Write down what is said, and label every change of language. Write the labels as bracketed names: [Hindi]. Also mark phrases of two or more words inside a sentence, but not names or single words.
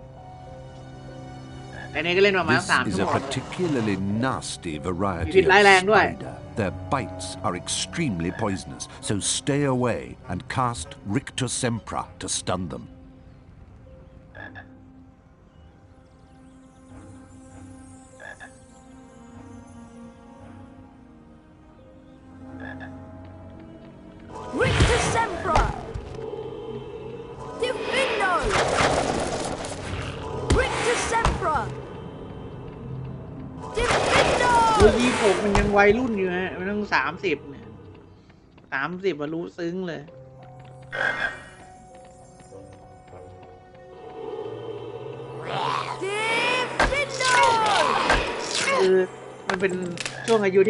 [Thai] แต่นี้ก็เล่นประมาณ3 ชั่วโมง [English] This is a particularly nasty variety of spider. Their bites are extremely poisonous, so stay away and cast Rictus Sempra to stun them. Rictus Sempra! Diffindo! Rictus Sempra! Diffindo! [Thai] 26 มันยังวัยรุ่นอยู่ฮะมันต้อง30เนี่ย30มารู้ซึ้งเลย คือมันเป็นช่วงอายุที่